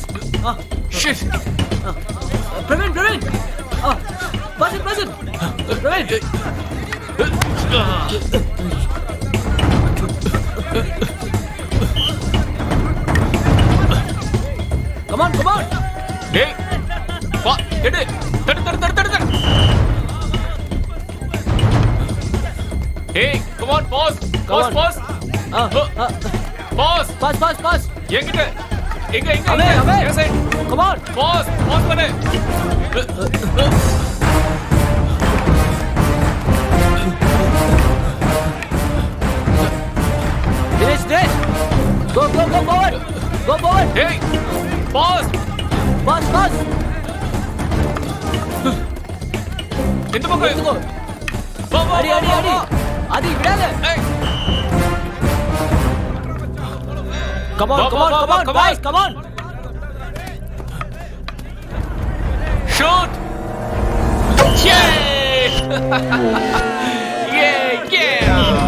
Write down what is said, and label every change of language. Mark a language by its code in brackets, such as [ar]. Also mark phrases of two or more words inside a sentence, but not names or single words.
[en] Shit. Praveen. Pass it. Praveen. Come on. [ta] Hey. எடு. தடு. [en] Hey, come on, pause. Pause. Pause. [ta] எங்கிட்ட எங்க அவே. என் side. [en] Come on. [ta] Pause பண்ணு. [en] Dinesh. Go forward. Hey, pause. Pass. [ta] இந்த பக்கம் எடுத்துக்கோ. வா. அடி. அடி விடாத. [en] Hey. Come on, boys. Come on. Shoot. Yay. Yeah.